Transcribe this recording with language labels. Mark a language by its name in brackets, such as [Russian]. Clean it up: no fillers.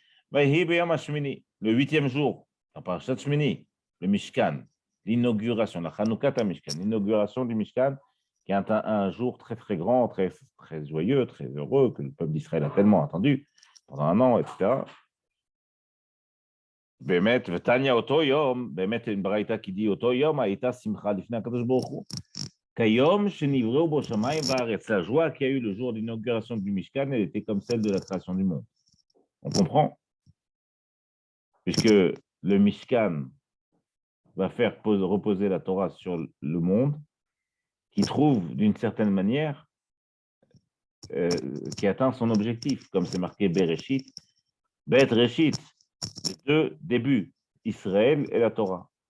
[Hebrew] Vahi beyam hashmini. [French] Le 8e jour, à Parashat Shmini, le Mishkan, l'inauguration, la Chanukata Mishkan, l'inauguration du Mishkan, qui est un jour très, très grand, très, très joyeux, très heureux, que le peuple d'Israël a tellement attendu pendant un an, etc. [Hebrew] באמת, ותניא אותו יום, באמת [French] une braïta qui dit [Hebrew] אותו יום הייתה שמחה לפני הקדוש ברוך הוא. כיום שנבראו בו שמיים וארץ, [French] la joie qu'il y a eu le jour de l'inauguration du Mishkan, elle était comme celle de la création du monde. On comprend? Puisque le Mishkan va faire reposer la Torah sur le monde, qui trouve d'une certaine manière, qui atteint son objectif, comme c'est marqué Bereshit, Bet Reshit, les deux débuts, Israël et la Torah.